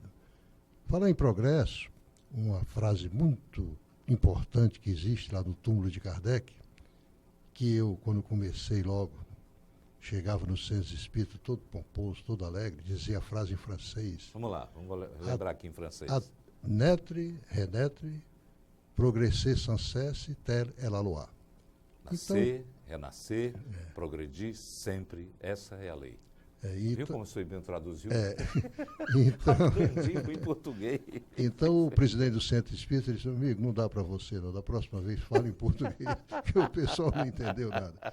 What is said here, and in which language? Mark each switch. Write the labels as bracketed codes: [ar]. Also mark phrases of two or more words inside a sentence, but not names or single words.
[pt] Falar em progresso, uma frase muito importante que existe lá no túmulo de Kardec, que eu, quando comecei logo, chegava no centro espírita todo pomposo, todo alegre, dizia a frase em francês. Vamos lá, vamos lembrar aqui em francês. [fr] Naître, renaître, progresser sans cesse, telle est la loi. [pt] Nascer, renascer, progredir sempre, essa é a lei. Viu como o bem traduziu? Então, aprendi em português. Então o presidente do Centro Espírita disse, amigo, não dá para você não, da próxima vez fala em português, que o pessoal não entendeu nada.